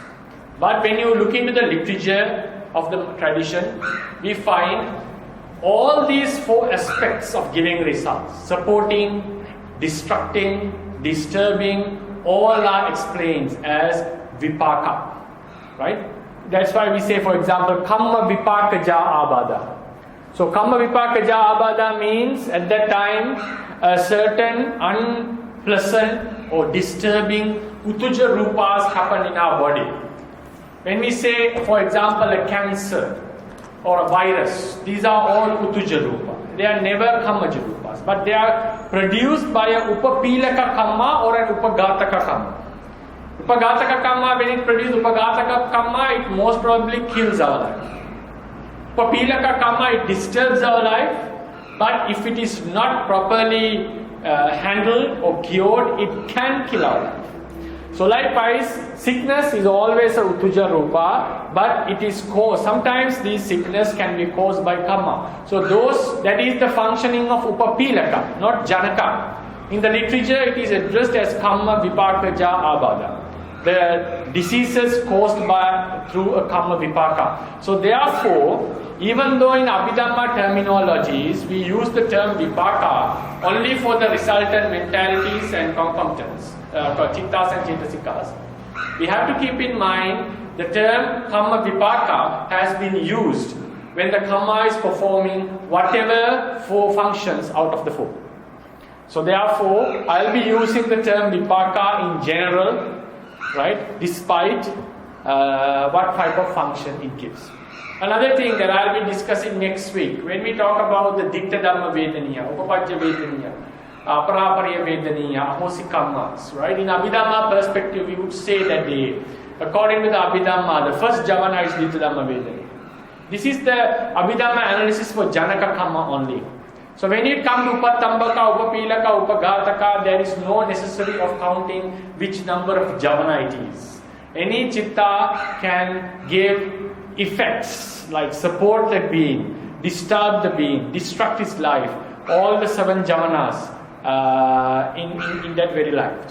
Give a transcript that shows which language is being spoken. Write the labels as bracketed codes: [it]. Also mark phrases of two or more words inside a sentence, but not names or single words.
[en] But when you look into the literature of the tradition, we find all these four aspects of giving results, supporting, destructing, disturbing, all are explained as vipāka. Right? That's why we say, for example, [pi] kamma vipāka ja abada. [en] So [pi] kamma vipāka ja abada [en] means at that time a certain unpleasant or disturbing [pi] utuja rupas [en] happen in our body. When we say, for example, a cancer or a virus, these are all [pi] utuja rupa. [en] They are never [pi] kammaja rupas, [en] but they are produced by a [pi] upapilaka kamma [en] or an [pi] upagataka kamma. Upagataka kamma, [en] when it produces [pi] upagataka kamma, [en] it most probably kills our life. [pi] Upapilaka kamma, [en] it disturbs our life, but if it is not properly handled or cured, it can kill our life. So likewise, sickness is always a [pi] utuja rupa, [en] but it is caused, sometimes this sickness can be caused by kamma. So that is the functioning of upapilaka, not janaka. In the literature, it is addressed as [pi] kamma vipāka ja abada. [en] The diseases caused through a [pi] kamma vipāka. [en] So therefore, even though in Abhidhamma terminologies, we use the term vipāka only for the resultant mentalities and concomitants, chittas and cetasikas, we have to keep in mind the term [pi] kamma vipāka [en] has been used when the kamma is performing whatever four functions out of the four. So therefore, I will be using the term vipāka in general, right, despite what type of function it gives. Another thing that I will be discussing next week, when we talk about the [pi] ditta dhamma vedaniya, upapajja vedaniya, aparaparya vedaniya, ahosi kammas, [en] right? In Abhidhamma perspective, we would say that according to the Abhidhamma, the first javana is [pi] ditta dhamma vedaniya. [en] This is the Abhidhamma analysis for [pi] janaka kamma [en] only. So when it comes to [pi] upattambaka, upapilaka, upagataka, [en] there is no necessity of counting which number of javana it is. Any chitta can give effects like support the being, disturb the being, destruct his life. All the 7 javanas in that very life.